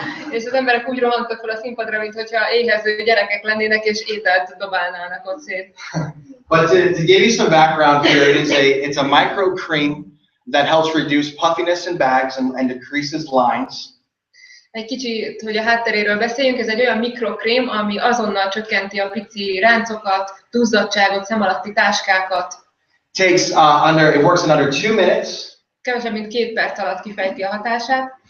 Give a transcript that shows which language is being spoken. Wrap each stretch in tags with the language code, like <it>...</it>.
<hu>És az emberek úgy rohantak fel a színpadra, mintha éhező gyerekek lennének és ételt dobálnának ott szét.</hu> <en>But to give you some background here, it's a micro cream that helps reduce puffiness in bags and decreases lines.</en> <hu>Egy kicsit, hogy a hátteréről beszéljünk, ez egy olyan mikrokrém, ami azonnal csökkenti a pici ráncokat, duzzadtságot, szem alatti táskákat.</hu> <en>It works in under 2 minutes.</en> <hu>Kevesebb, mint 2 perc alatt kifejti a hatását.</hu>